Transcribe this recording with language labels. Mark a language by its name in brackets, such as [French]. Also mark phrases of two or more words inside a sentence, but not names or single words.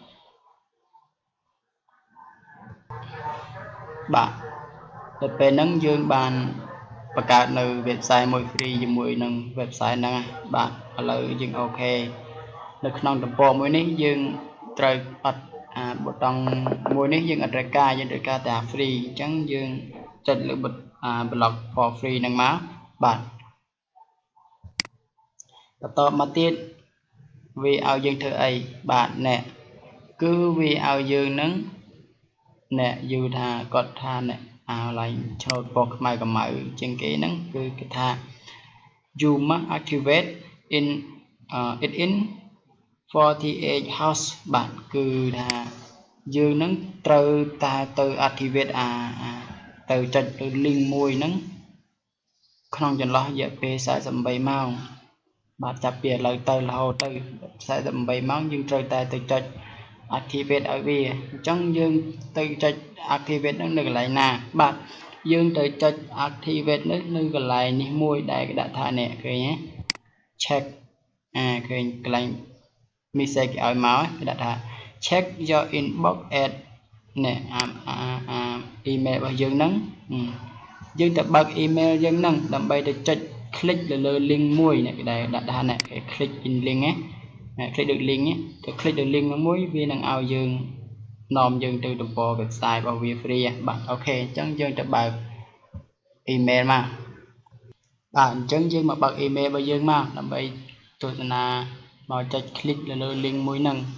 [Khmer] បាទទៅពេលហ្នឹងយើងបានបង្កើតនៅ website មួយ free ជាមួយនឹង website ហ្នឹងបាទឥឡូវយើងអូខេនៅក្នុងទំព័រមួយនេះយើងត្រូវអត់ប៊ូតុងមួយនេះយើងអត់ត្រូវការយើងត្រូវការតែ free អញ្ចឹងយើងចុចលើ [English] blog for free [Khmer] ហ្នឹងមកបាទ បន្តមកទៀតវាឲ្យយើងធ្វើអីបាទណែគឺវាឲ្យយើងនឹងណែយូរថាគាត់ថាណែឡើងឆ្នោតពណ៌ខ្មៅកម្ៅជាងគេហ្នឹងគឺគេថា [English] you must activate it in 48 hours [Khmer] បាទគឺថាយើងនឹងត្រូវតែទៅ activate ទៅចុចលើ link មួយហ្នឹងក្នុងចន្លោះរយៈពេល48ម៉ោងបាទចាប់ពីឥឡូវទៅរហូតទៅ48ម៉ោងយើងត្រូវតែទៅចុច activate ឲ្យវាអញ្ចឹងយើងទៅចុ ច activate ហ្នឹងនៅកន្លែងណាបាទយើងទៅចុច activate នៅកន្លែងនេះមួយដែលគេដាក់ថានេះឃើញទេ check ឃើញកន្លែង message ឲ្យមក គេដាក់ថា [English] check your inbox at [Khmer] នេះemail របស់យើងហ្នឹងយើងទៅបើក email យើងហ្នឹងដើម្បីទៅចុច click លើ link មួយនេះគេដាក់ថានេះ [English] click in link [Khmer] ណា click លើ link ទៅ click លើ link មួយវានឹងឲ្យយើងនាំយើងទៅទំព័រ website របស់វា free បាទអូខេអញ្ចឹងយើងទៅបើក email មកបាទអញ្ចឹងយើងមកបើក email របស់យើងមកដើម្បីទស្សនាមកចុច click លើ link មួយហ្នឹង